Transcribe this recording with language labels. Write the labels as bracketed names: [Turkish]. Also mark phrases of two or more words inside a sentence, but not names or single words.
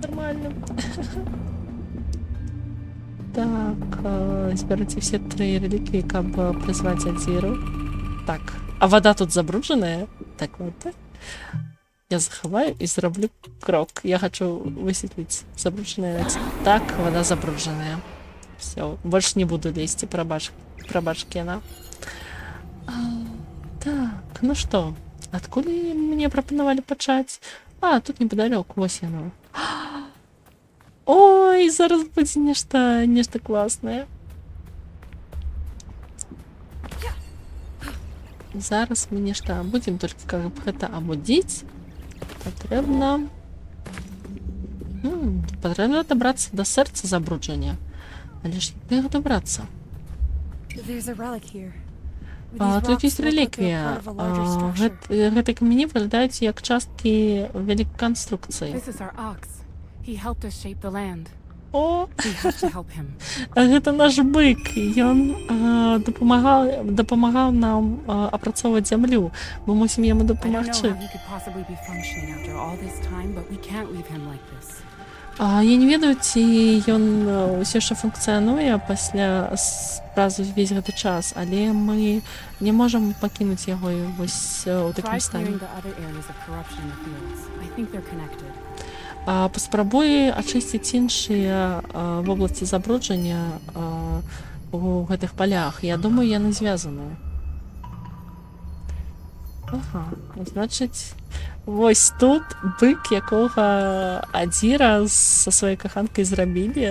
[Belarusian] Так, зберыце все 3 реликвии, каб прызваць Адзіру. Так, а вода тут забруджаная? Так, вот. Я захаваю і зраблю крок. Я хочу высветліць забруджаная. Так, вода забруджаная. [Russian] Все, больше не буду лезть, прабач Кена. Так, ну что, [Belarusian] адкуль мне прапанавалі пачаць? А, тут неподалеку, вось яно. Ой, зараз будзе нешта класнае. Зараз мы нешта будзем, толькі каб гэта абудзіць, патрэбна дабрацца да сэрца забруджання. Але ж як дабрацца? [English] There's a relic here. [Belarusian] Тут ёсць реліквія. Гэтыя камені выглядаюць як часткі вялікай канструкцыі. [English] This is our ox. He helped us shape the land. [Belarusian] О, [English] We have to help him. [Belarusian] гэта наш бык. Ён дапамагаў нам апрацоўваць зямлю. Мы мусім яму [English] I don't know [Belarusian] дапамагчы. [English] how he could possibly be functioning after all this time, but we can't leave him like this. [Belarusian] Я не ведаю, ці ён ўсё яшчэ функцыянуе пасля праз увесь гэты час, але мы не можам пакінуць яго вось у такім [English] Try [Belarusian] стане. [English] clearing the other areas of corruption in the fields. I think they're connected. [Belarusian] Паспрабуй ачысціць іншыя вобласці забруджання у гэтых палях. Я думаю, яны звязаныя. Ага, значыць, вось тут бык, якога Адзіра са сваёй каханкай зрабілі.